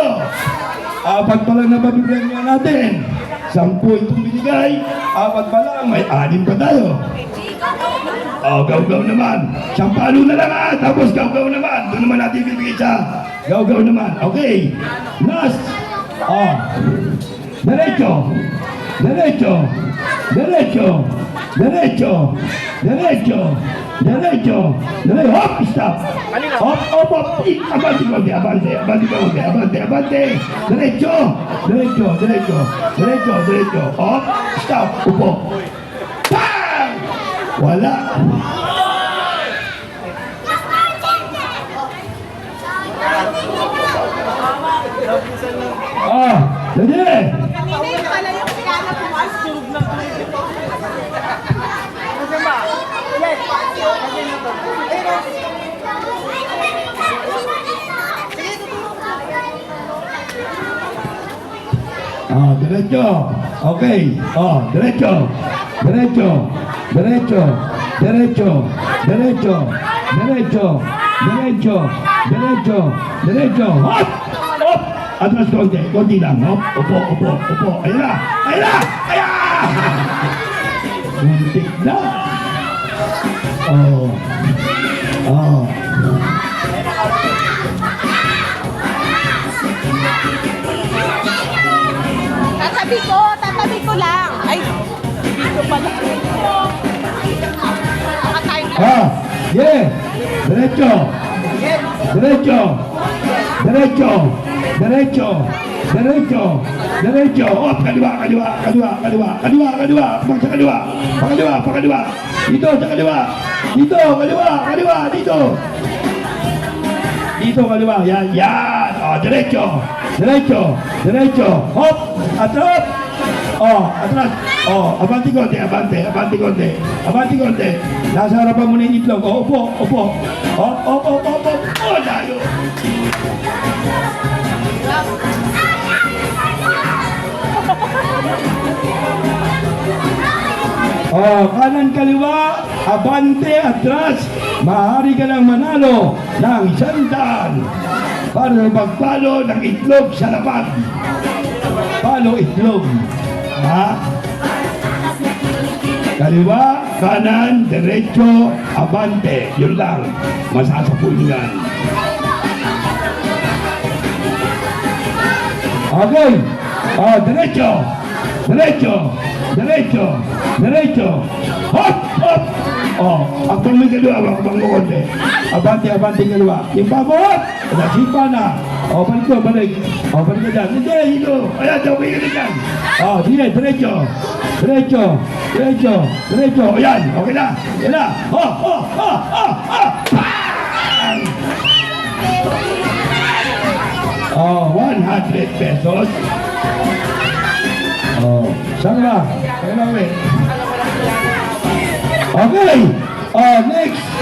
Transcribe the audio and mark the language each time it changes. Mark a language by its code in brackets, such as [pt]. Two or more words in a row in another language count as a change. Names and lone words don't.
[tl] Apat pa lang na mabibigyan natin. 10 itong binigay. Apat pa lang, may 6 pa tayo. Oh, gaw-gaw naman. Sampalo na lang ha. Tapos gaw-gaw naman. Doon naman natin bibigay sa gaw-gaw naman. Okay. Last. Oh. Derecho. Derecho. Derecho. Derecho. Derecho. Derecho. Derecho. Hop. Stop. Hop. Hop. Hop. Abante. Abante. Abante. Abante. Abante. Abante. Derecho. Derecho. Derecho. Derecho. Derecho. Hop. Stop. Upo. Bang! Wala. Ah, jadi. Ah, derecho. Okay. Ah, derecho. Derecho. Derecho. Derecho. Derecho. Derecho. Derecho. Derecho. Derecho. Hop. Hop. Atras konti. Konti lang. Hop. Upo. Upo. Upo. Ayan na. Ayan na. Ayan. Muntik na. Oh. Oh. Tatabi ko lang. Ay, dito pala. Ah. Yeah. Derecho. Derecho. Derecho. Derecho. Derecho. Derecho. Hop. Kaliwa. Kaliwa. Kaliwa. Kaliwa. Kaliwa. Kaliwa. Pag sa kaliwa. Pakaliwa. Pakaliwa. Dito sa kaliwa. Dito. Kaliwa. Kaliwa. Dito. Dito kaliwa. Yan. Yan. Oh, derecho. Derecho. Derecho. Hop. Atras. Oh, atras. Oh, abante konti. Abante. Abante konti. Abante konti. Nasa harapan mo na yung itlog. Oh, upo. Upo. Hop. Hop. Hop. Hop. Hop. Oh, layo. Oh, kanan kaliwa, abante, atras. Maaari ka lang manalo ng 100 para sa pagpalo ng itlog sa lapag. Palo itlog. Ha? Kaliwa, kanan, derecho, abante. Yun lang. Masasapulingan. Okay. Oh, derecho. Derecho. Derecho. Derecho. Hop! Hop! Oh, akbang may kaliwa, akbang mo konti. Abante, abante kaliwa. Yung bago, hop! Nasipa na. Oh, balik ko, balik. Oh, balik ka dyan. Hindi, ito. Ayan, tawag ka dyan. Oh, sige, derecho. Derecho. Derecho. Derecho. O yan, okay na. Yan na. Oh, oh, oh, oh, oh. Bang! Oh, 100 pesos. Oh, saan ba? Saan ba ulit? Okay. Oh, next.